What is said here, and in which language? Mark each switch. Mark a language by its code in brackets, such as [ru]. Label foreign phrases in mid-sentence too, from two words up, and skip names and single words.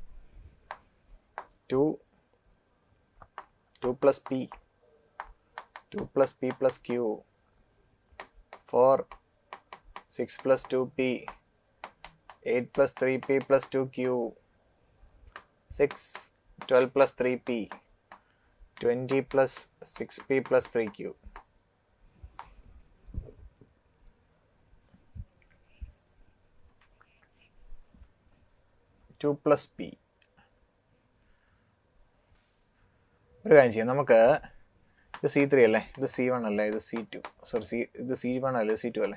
[en] 2 plus p 2 plus p plus q 4 6 plus 2p 8 plus 3p plus 2q 6 12 plus 3p 20 plus 6p plus 3q. two plus p. [ml] ഒരു കാര്യം ചെയ്യാം, നമുക്ക് ഇത് C3 അല്ലേ, ഇത് C1 അല്ലേ, ഇത് C2 സോറി ഇത് C1 അല്ലേ, C2 അല്ലേ.